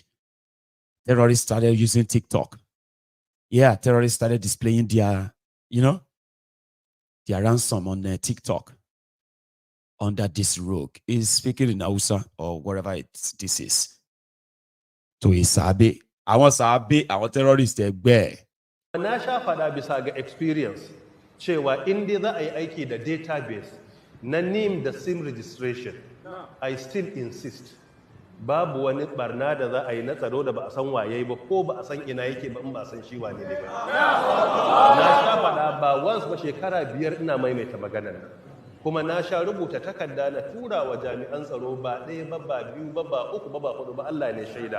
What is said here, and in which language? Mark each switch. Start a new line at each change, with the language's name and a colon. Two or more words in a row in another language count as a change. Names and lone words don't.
English: Terrorists started using TikTok. Yeah, terrorists started displaying their, their ransom on TikTok under this rogue. He's speaking in Hausa or wherever this is. To Isabe. I want terrorists there.
Hausa: Na sha faɗa bisa ga experience cewa inda za a yi aiki da database na name da
English: sim registration, I still insist
Hausa: babu wani barna da za a yi na tsaro da ba a san waye ba ko ba a san ina yake ba in ba a san shi wane ne ba. Na sha faɗa ba once ba shekara 5 ina maimaita maganar nan. Kuma na sha rubuta takarda na tura wa jami'an tsaro ba ɗaya ba ba biyu ba ba uku ba ba hudu ba, Allah ne shaida.